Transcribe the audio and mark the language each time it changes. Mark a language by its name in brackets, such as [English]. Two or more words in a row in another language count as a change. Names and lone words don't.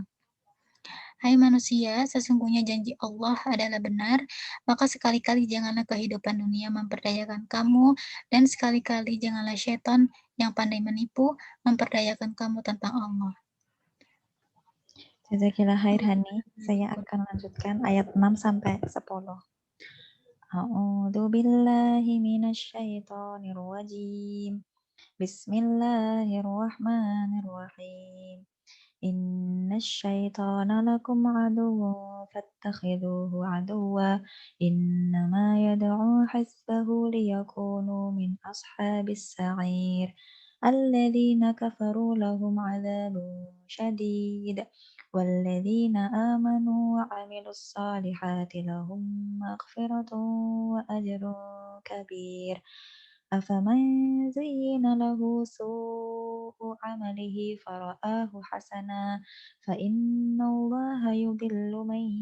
[Indonesian] Hai manusia, sesungguhnya janji Allah adalah benar, maka sekali-kali janganlah kehidupan dunia memperdayakan kamu, dan sekali-kali janganlah syaitan yang pandai menipu memperdayakan kamu tentang Allah. [Arabic] جزاك الله خير Hani. [Indonesian] Saya akan lanjutkan ayat 6 sampai 10. [Arabic] أعوذ بالله من الشيطان الرجيم. Bismillahirrahmanirrahim. إن الشيطان لكم عدو فاتخذوه عدوا. إنما يدعو حزبه ليكونوا من أصحاب السعير. الذين كفروا لهم عذاب شديد. والذين آمنوا وعملوا الصالحات لهم مغفرة وأجر كبير أفمن زين له سوء عمله فرآه حسنا فإن الله يضل من